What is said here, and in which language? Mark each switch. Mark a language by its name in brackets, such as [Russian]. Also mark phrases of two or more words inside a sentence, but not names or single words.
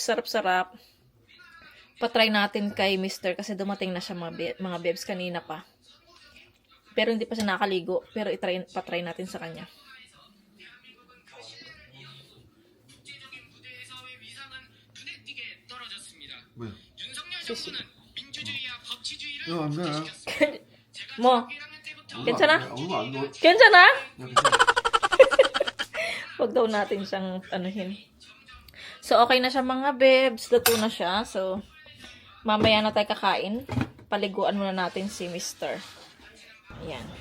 [Filipino] Sarap-sarap. Patry natin kay Mr. kasi dumating na siya mga bebs kanina pa. Pero hindi pa siya nakaligo. Pero patry natin sa kanya. [Korean] 뭐야? Sisi. 이거 안 돼. Mo, 괜찮아? 얼마 안 넣어. 괜찮아? 야, 괜찮아. [Filipino] Huwag daw natin siyang anuhin. So, okay na siya mga bebs. Luto na siya. So, mamaya na tayo kakain. Paliguan muna natin si Mr. Ayan.